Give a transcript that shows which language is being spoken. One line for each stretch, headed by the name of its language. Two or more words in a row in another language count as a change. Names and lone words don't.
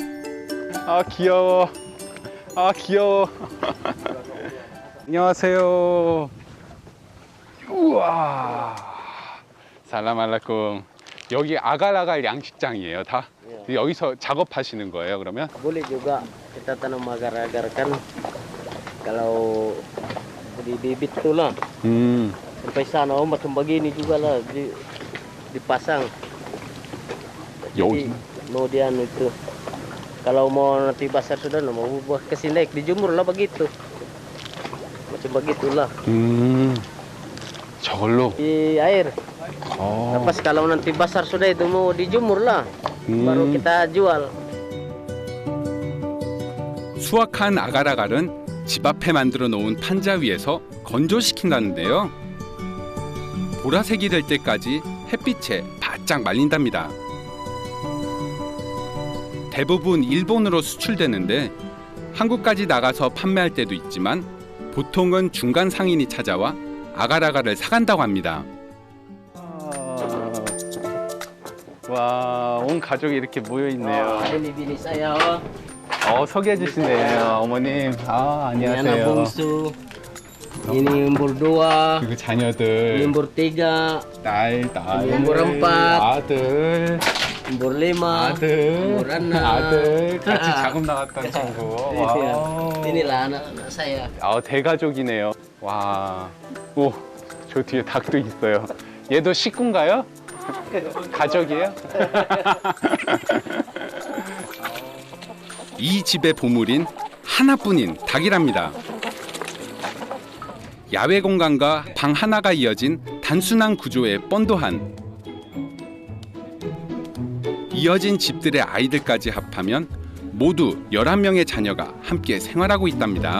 Korean: 아, 귀여워. 아, 귀여워. 안녕하세요. 우와.
Arabic: السلام عليكم.
Korean: 여기 아갈아갈 양식장이에요, 다? 여기서 작업하시는 거예요, 그러면?
Malay: Boleh juga kita tanam agar-agar kan kalau di bibit tuh lah sampai sana macam begini juga lah dipasang.
Korean: 여기.
Malay: Kemudian itu kalau mau nanti basah sudah mau buah kesini dijemur lah begitu macam begitulah
Korean: 저걸로.
Malay: di air. Lepas kalau nanti basah sudah itu mau dijemur lah baru kita jual.
Korean: 수확한 아갈아갈은 집 앞에 만들어 놓은 판자 위에서 건조시킨다는데요. 보라색이 될 때까지 햇빛에 바짝 말린답니다. 대부분 일본으로 수출되는데 한국까지 나가서 판매할 때도 있지만 보통은 중간 상인이 찾아와 아가라가를 사간다고 합니다. 와, 온 가족이 이렇게 모여 있네요.
Malay: Ini bini saya.
Korean: 소개해 주시네요, 어머님. 아,
Malay: Ini anak
Korean: 안녕하세요.
Malay: bungsu. Ini umur 2.
Korean: 그리고
Malay: Ini
Korean: 자녀들,
Malay: umur 3.
Korean: 딸,
Malay: umur 4.
Korean: 아들,
Malay: Umur 5.
Korean: 아들,
Malay: umur 6.
Korean: 아들, 같이 작업 나갔던 친구. 와.
Malay: Inilah anak-anak saya.
Korean: 대가족이네요. 와, 오, 저 뒤에 닭도 있어요. 얘도 식구인가요? 가족이에요? 이 집의 보물인 하나뿐인 닭이랍니다. 야외 공간과 방 하나가 이어진 단순한 구조의 뻔도한 이어진 집들의 아이들까지 합하면 모두 11명의 자녀가 함께 생활하고 있답니다.